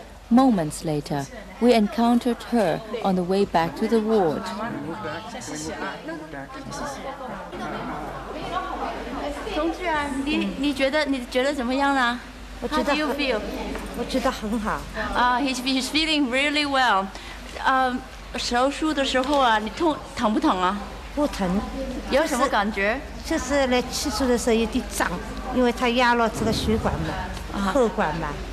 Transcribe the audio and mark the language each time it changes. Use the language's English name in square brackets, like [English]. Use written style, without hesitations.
[English] Moments later, we encountered her on the way back to the ward. [Chinese] 同志啊，你觉得怎么样呢？ [English] How do you feel? [Chinese] 我觉得很好。 [English] He's feeling really well. [Chinese] 手术的时候啊，你疼不疼啊？不疼。有什么感觉？就是来起初的时候有点胀，因为它压了这个血管嘛，后管嘛。